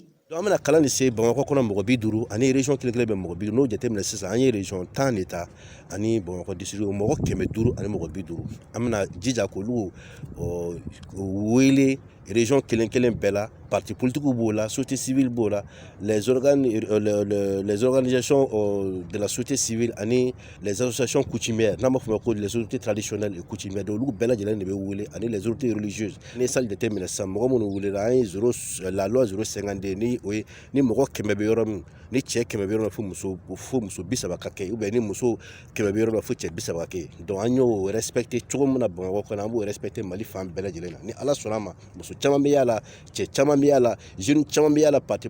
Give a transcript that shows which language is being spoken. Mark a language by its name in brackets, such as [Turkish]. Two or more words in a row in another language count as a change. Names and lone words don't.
[Bambara] an bɛna kalan nin se Bamakɔ kɔnɔ mɔgɔ 50 ani région kelen bɛ mɔgɔ 50 n'o jateminɛ sisan an ye région 10 de ta ani Bamakɔ district mɔgɔ 500 ani mɔgɔ 50 an bɛna jija k'olu wele région kelen bɛɛ la [French] partis politiques [Bambara] b'o la, [French] société civile [Bambara] b'o la, [French] les organisations de la société civile [Bambara] ani [French] les associations coutumières [Bambara] n'an b'a fɔ ma ko [French] les autorités traditionnelles et coutumières [Bambara] donc olu bɛɛ lajɛlen de bɛ wele ani [French] les autorités religieuses [Bambara] ni sali jateminɛ sisan mɔgɔ minnu welela an ye [French] la loi [Bambara] 052 ni o ye ni mɔgɔ 100 bɛ yɔrɔ min ni cɛ 100 bɛ yɔrɔ min fo muso 30 ka kɛ [French] ou bien [Bambara] ni muso 100 bɛ yɔrɔ min fo cɛ 30 ka kɛ donc an y'o respecté cogo min na Bamakɔ kɔnɔ an b'o respecté Mali fan bɛɛ lajɛlen na ni Ala sɔnna ma muso caman bɛ y'a la cɛ caman bɛ y'a la jeune caman bɛ y'a la parti